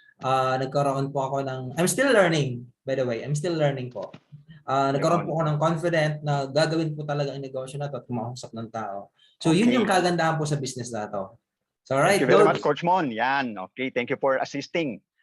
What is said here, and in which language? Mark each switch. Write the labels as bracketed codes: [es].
[tl] Nagkaroon po ako ng, [en] I'm still learning, by the way. I'm still learning po. [tl] Nagkaroon po ako ng confident na gagawin po talaga ang negosyo na to at kumausap ng tao. So, yun yung kagandahan po sa business na to. So, alright, [en] thank you very much, Coach Mon. Yan, okay. Thank you for assisting.